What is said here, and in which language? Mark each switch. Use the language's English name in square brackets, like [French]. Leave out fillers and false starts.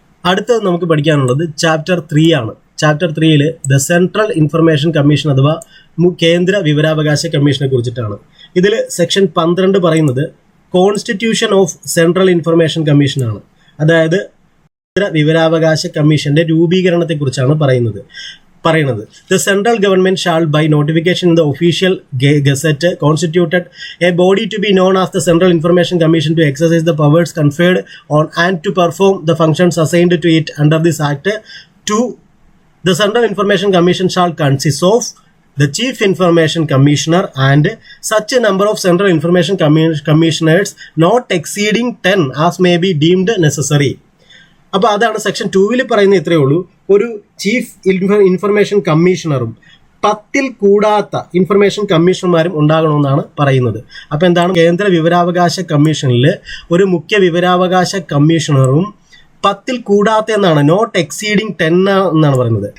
[Malayalam] അടുത്തത് നമുക്ക് പഠിക്കാനുള്ളത് ചാപ്റ്റർ 3 ആണ്. Chapter 3 the central information commission അഥവാ കേന്ദ്ര വിവരാവകാശ കമ്മീഷനെ കുറിച്ചിട്ടാണ്. ഇതിൽ സെക്ഷൻ 12 പറയുന്നത് [English] constitution of central information commission [Malayalam] ആണ്. അതായത് കേന്ദ്ര വിവരാവകാശ കമ്മീഷന്റെ രൂപീകരണത്തെക്കുറിച്ചാണ് പറയുന്നത്. [English] The central government shall by notification in the official gazette constituted a body to be known as the Central Information Commission to exercise the powers conferred on and to perform the functions assigned to it under this act. 2. The Central Information Commission shall consist of the Chief Information Commissioner and such a number of Central Information Commissioners not exceeding 10 as may be deemed necessary. [Malayalam] അപ്പോൾ അതാണ് section 2 പറയുന്നത്. ഇത്രയേ ഉള്ളൂ. ഒരു chief information കമ്മീഷണറും 10 കൂടാത്ത information കമ്മീഷണർമാരും ഉണ്ടാകണമെന്നാണ് പറയുന്നത്. അപ്പോൾ എന്താണ്? കേന്ദ്ര വിവരാവകാശ കമ്മീഷനിൽ ഒരു മുഖ്യ വിവരാവകാശ കമ്മീഷണറും 10 കൂടാത്ത എന്നാണ്, [English] not exceeding 10 [Malayalam] എന്നാണ് പറയുന്നത്.